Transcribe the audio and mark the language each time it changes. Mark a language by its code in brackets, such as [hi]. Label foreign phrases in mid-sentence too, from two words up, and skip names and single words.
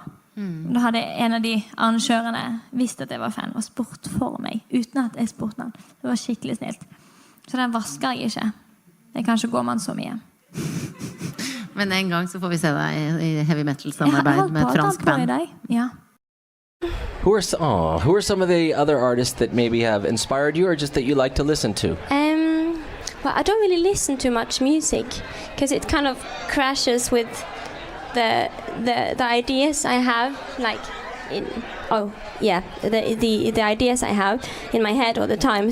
[no] Da hadde en av de arrangørene visst at jeg var fan og spurt for meg, uten at jeg spurte han. Det var skikkelig snilt. Så den vasker jeg ikke. Det kan ikke gå med så mye. Men en gang så får vi se deg i [en] heavy metal- [no] samarbeid med et fransk band. Ja. [en] Who are some of the other artists that maybe have inspired you or just that you like to listen to? Well, I don't really listen to much music because it kind of crashes with the ideas I have, like the ideas I have in my head all the time.